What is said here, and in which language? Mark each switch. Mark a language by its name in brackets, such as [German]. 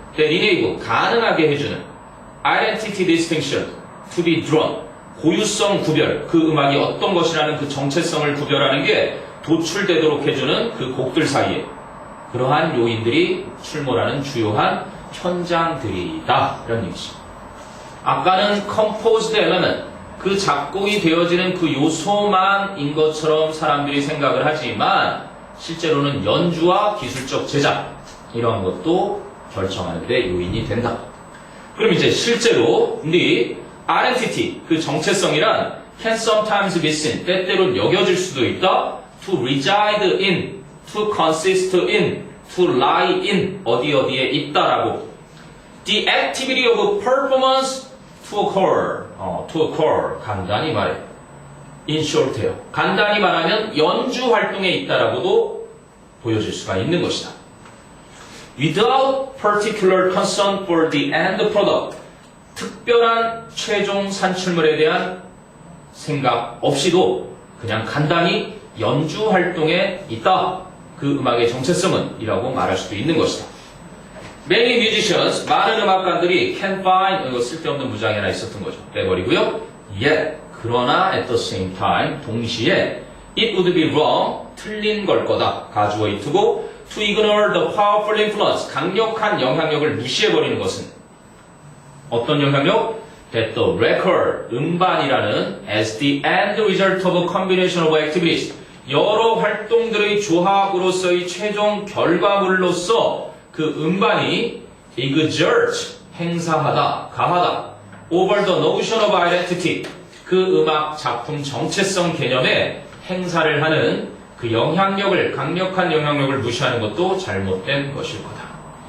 [English] that enable [Korean] 가능하게 해주는 [English] identity distinction to be drawn [Korean] 고유성 구별 그 음악이 어떤 것이라는 그 정체성을 구별하는 게 도출되도록 해주는 그 곡들 사이에 그러한 요인들이 출몰하는 주요한 현장들이다 이런 얘기죠. 아까는 [English] composed element [Korean] 그 작곡이 되어지는 그 요소만인 것처럼 사람들이 생각을 하지만 실제로는 연주와 기술적 제작 이러한 것도 결정하는 데 요인이 된다. [English] 그럼 이제 실제로 네 identity 그 정체성이란 can sometimes be seen [Korean] 때때로 여겨질 수도 있다 [English] to reside in, to consist in, to lie in [Korean] 어디에 있다라고 [English] the activity of performance to occur [Korean] 간단히 말해 [English] in short해요. [Korean] 간단히 말하면 연주 활동에 있다라고도 보여질 수가 있는 것이다. [English] Without particular concern for the end product [Korean] 특별한 최종 산출물에 대한 생각 없이도 그냥 간단히 연주 활동에 있다. 그 음악의 정체성은 이라고 말할 수도 있는 것이다. [English] Many musicians, [Korean] 많은 음악가들이 [English] can find, [Korean] 이거 쓸데없는 무장이 하나 있었던 거죠. 빼버리고요. [English] Yet, [Korean] 그러나 [English] at the same time, 동시에 it would be wrong, [Korean] 틀린 걸 거다. 가주어 이트고 [English] to ignore the powerful influence, [Korean] 강력한 영향력을 무시해버리는 것은 어떤 영향력? [English] that the record, [Korean] 음반이라는 [English] as the end result of a combination of activities, [Korean] 여러 활동들의 조합으로서의 최종 결과물로서 그 음반이 exert, 행사하다, 가하다, [English] over the notion of identity, [Korean] 그 음악 작품 정체성 개념에 행사를 하는 그 영향력을, 강력한 영향력을 무시하는 것도 잘못된 것일 거다.